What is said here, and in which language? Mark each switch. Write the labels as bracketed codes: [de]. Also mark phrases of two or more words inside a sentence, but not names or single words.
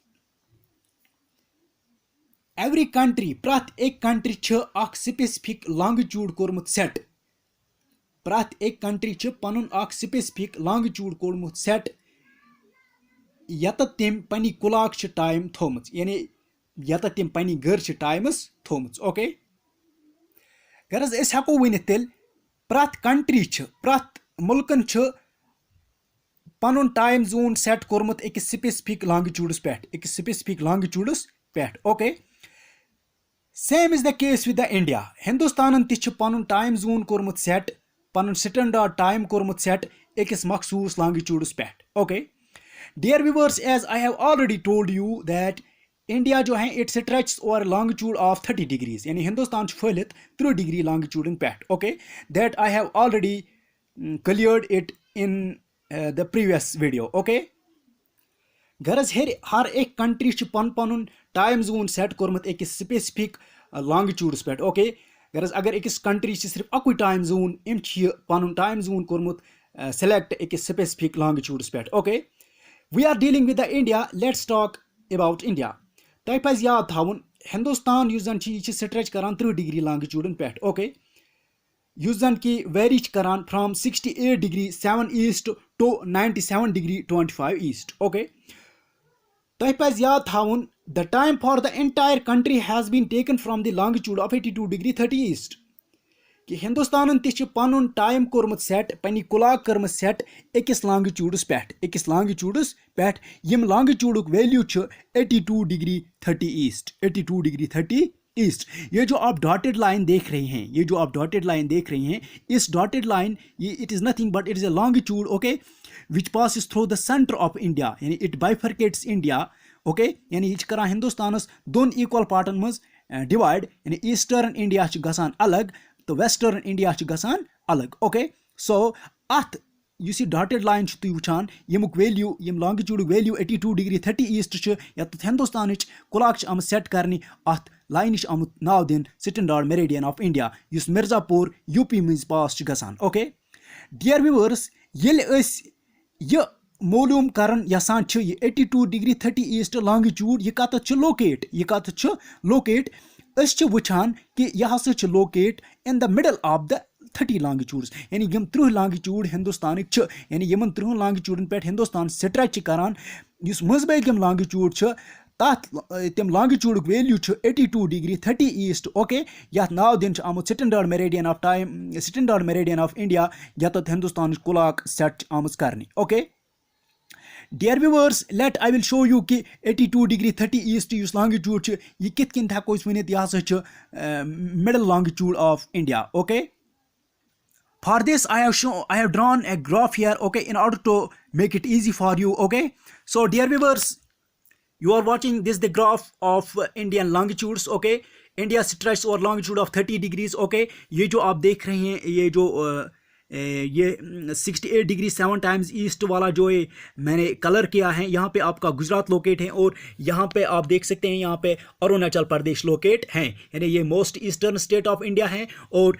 [en] every country [ks] प्रथ एक [en] country specific longitude [ks] कोर्मुत सेट प्रथ एक कंट्री पनुन [en] specific longitude [ks] कोर्मुत सेट यत तम पन्नी [en] clock time [ks] थोमच यानी यत तम पन्नी गर टाइमस थोमच ओके गरज अस हेको वनित तेल प्रथ कंट्री प्रथ मुल्कन पनुन [en] time zone set [ks] कोर्मुत [en] a specific longitude [ks] पे [en] okay same is the case with the India [ks] हिंदुस्तान पनुन [en] time zone [ks] कोर्मुत सेट पनुन [en] standard time [ks] कोर्मुत सेट एक मखसूस लॉन्गिट्यूडस पे [en] okay dear viewers as I have already told you that India [ks] जो है [en] it stretches over longitude of 30 degrees [ks] यानी हिंदुस्तान फैलित 30 डिग्री लॉन्गिट्यूडन पे [en] okay that I have already cleared it in the previous video okay [ks] गरज हर एक कंट्री पन पनुन [en] time zone set [ks] कोर्मुत एक [en] specific longitude [ks] पे ओके गरज अगर अकिस कंट्री सिर्फ अकुई [en] time zone [ks] इम पनुन [en] time zone [ks] कोर्मुत सेलेक्ट [en] a specific longitude [ks] पे [en] okay we are dealing with the India let's talk about India [ks] तह पज याद थवन हिंदुस्तान युस जन स्ट्रेच करान 30 डिग्री लॉन्गिट्यूडन पे ओके युस जन कि [en] vary from 68 degree 7 east to 97 degree 25 east okay [ks] तह पज याद थवन [en] the time for the entire country has been taken from the longitude of 82 degree 30 east [ks] कि हिंदुस्तान पनुन टाइम कोर्मुत सेट पन्नी [en] clock set [ks] अकिस लॉन्गिट्यूडस पे [hi] यम [en] longitude value 82 degree 30 east 82 degree 30 east [hi] ये जो आप [en] dotted line [hi] देख रहे हैं इस [en] dotted line [hi] ये [en] it is nothing but it is a longitude okay which passes through the centre of India यानी it bifurcates India okay [hi] यानी [ks] यह करान हिंदुस्तान दोन [en] equal parts [ks] मज डिवाइड यानी [en] Eastern India [ks] गसान अलग तो [en] Western India [ks] गसान अलग [en] okay so [ks] अत यह [en] dotted line [ks] तुम वुचान यमुक वैल्यू यम [en] longitude value 82 degree 30 east [ks] यत हिंदुस्तान क्लॉक आम सेट करने अत लाइन आमुत नाव दिन [en] standard meridian of India [ks] युस मिर्जापुर यूपी मज पास गसान [en] okay dear viewers [ks] ये मालूम करन यसान 82 डिग्री 30 ईस्ट लॉन्गिट्यूड यह कत लोकेट वुचान कि यह हसा [en] located in the middle of the 30 longitudes [ks] यानी यम 30 लॉन्गिट्यूड हिंदुस्तान यानी यमन 30 लॉन्गिट्यूडन पे हिंदुस्तान [en] stretch [ks] युस मजबैग लॉन्गिट्यूड तथ तम [en] longitude value 82 degree 30 east okay [ks] यथ नाव दिन आमुत [en] standard meridian of India [ks] यत हिंदुस्तान क्लॉक सेट आमज करने [en] okay dear viewers let I will show you [ks] कि 82 डिग्री 30 ईस्ट युस लॉन्गिट्यूड यह कित कन हेको वनित यह हसा [en] middle longitude of India okay For this, I have drawn a graph here, okay, in order to make it easy for you, okay. So, dear viewers, you are watching this the graph of Indian longitudes, okay. India stretches over longitude of 30 degrees, okay. [hi] ये जो आप देख रहे हैं ये 68 डिग्री 7 टाइम्स ईस्ट वाला जो ये मैंने कलर किया है यहाँ पे आपका गुजरात लोकेट है और यहाँ पे आप देख सकते हैं यहाँ पे अरुणाचल प्रदेश लोकेट हैं यानी ये [en] most eastern state of India [hi] है और